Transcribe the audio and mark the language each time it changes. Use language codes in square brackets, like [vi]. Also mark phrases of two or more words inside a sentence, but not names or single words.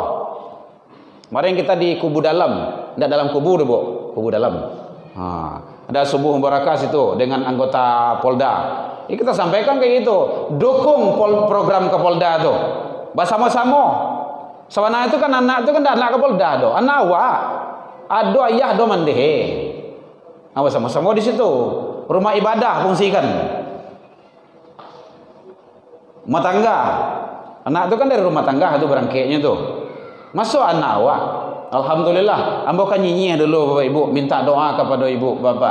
[id] Kemarin kita di kubu dalam, tidak dalam kubu deh Bu, kubu dalam. Ada subuh mubarakah itu dengan anggota Polda. Ini kita sampaikan kayak gitu, dukung program Kapolda tuh, bersama-sama. Sebenarnya itu kan anak itu kan anak Kapolda tuh, [min] anak awak, ado ayah do mandehe. [id] Sama-sama di situ, rumah ibadah fungsikan. Rumah tangga, anak itu kan dari rumah tangga itu berangkainya tuh. Masuk anak awak, alhamdulillah. [min] Ambo kan nyinyir dulu [id] Bapak Ibu, minta doa kepada Ibu Bapak.